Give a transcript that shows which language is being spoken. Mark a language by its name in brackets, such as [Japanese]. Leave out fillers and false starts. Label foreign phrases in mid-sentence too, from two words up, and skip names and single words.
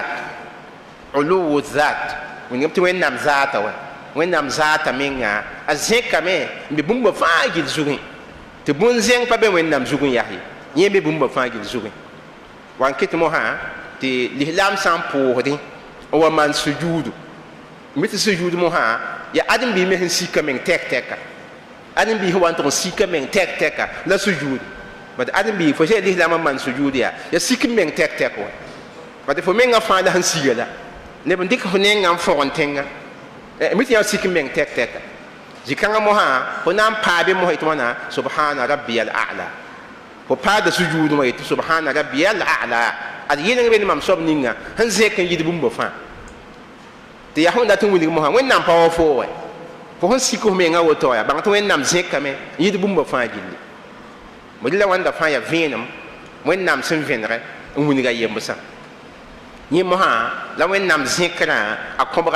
[Mossi] zat wingame tɩ wẽnnaam zaata wa wẽnnaam zaata menga a zẽkame n be bũmba fãa gill zugẽ tɩ bõn-zẽng pa be wẽnnaam zugẽ yase yẽ be bũmba fãa gill zugẽ wa n kɩt mosã tɩ lislaam sã n pʋʋsdẽ n wa maan sujuudu mi tɩ sujuud mosã yaa ãdem-biis me sẽn sika meng tɛk-tɛka ãdem-biis wa n tʋg n sika meng tɛk-tɛka la sujuud bad ãdem-biis fo sẽn lislaam n maan sujuud yaa sik n meng tɛk-tɛk wa bad fo mengã fãa la sẽn siga la neb n dɩk fo nengã n fõg n tẽnga mi tɩ yã sik n meng tɛk-tɛka zĩ-kãngã mosã fo na n paa be mosã yetɩ wãna subhana [Arabic] ربي الأعلى [Mossi] fo paada sujuudmã yetɩ [Arabic] سبحان ربي الأعلى [Mossi] ad yɩleng be ne mam soab ninga sẽn zẽk n yɩd bũmba fãa tɩ yaa sẽn dat n wilg mosã wẽnnaam pa wa foo wɛ fo sẽn sik f menga woto wã yaa bãng tɩ wẽnnaam zẽkame n yɩd bũmba fãa gilli bõ rɩla wãnda fãa yaa vẽenem wẽnnaam sẽn vẽnegɛ n wilga yembsã yẽ mosã la wẽnnaam zẽkrã a kõbga